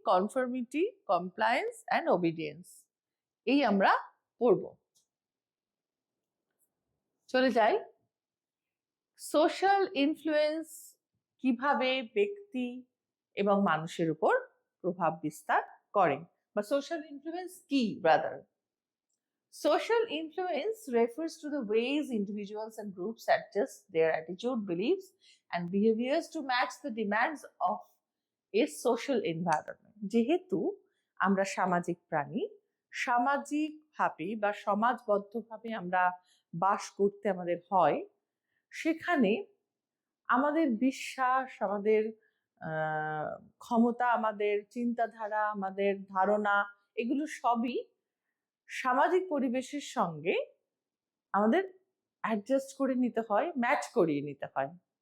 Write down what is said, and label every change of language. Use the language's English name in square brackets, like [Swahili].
[Bangla] Conformity, compliance and obedience. এই আমরা পড়ব। চলে যাই। সোশ্যাল ইনফ্লুয়েন্স কিভাবে ব্যক্তি এবং মানুষের উপর প্রভাব বিস্তার করে, বা সোশ্যাল ইনফ্লুয়েন্স কি rather. [English] Social influence refers to the ways individuals and groups adjust their attitude, beliefs, and behaviors to match the demands of a social environment. [Bangla] যেহেতু আমরা সামাজিক প্রাণী, সামাজিকভাবে বা সমাজবদ্ধভাবে আমরা বাস করতে আমাদের হয়, সেখানে আমাদের বিশ্বাস, আমাদের ক্ষমতা, আমাদের চিন্তাধারা, আমাদের ধারণা, এগুলো সবই সামাজিক পরিবেশের সঙ্গে আমাদের অ্যাডজাস্ট করে নিতে হয়, ম্যাচ করিয়ে নিতে হয়।